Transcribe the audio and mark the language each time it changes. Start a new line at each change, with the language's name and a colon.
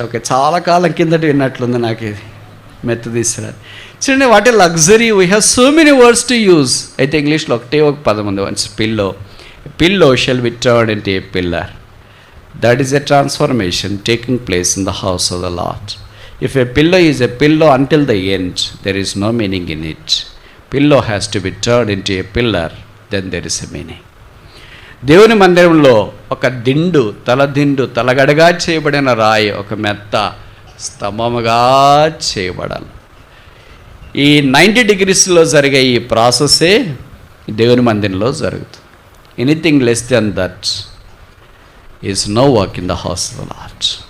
Telugu: Okay, చాలా కాలం కిందట విన్నట్లుంది నాకు ఇది, మెత్త తీసుకురాదు.
English: చూడండి, what a luxury, we have so many words to use.
Telugu: అయితే ఇంగ్లీష్లో ఒక పదం ఉంది,
English: Once pillow shall be turned into a pillar. That is a transformation taking place in the house of the Lord. If a pillow is a pillow until the end, there is no meaning in it. Pillow has to be turned into a pillar, then there is a meaning.
Telugu: దేవుని మందిరంలో ఒక దిండు, తలగడగా చేయబడిన రాయి, ఒక మెత్త స్తంభముగా చేయబడాలి. ఈ 90 degreesలో జరిగే ఈ ప్రాసెసే దేవుని మందిరంలో జరుగుతుంది.
English: Anything less than that is no work in the house of the Lord.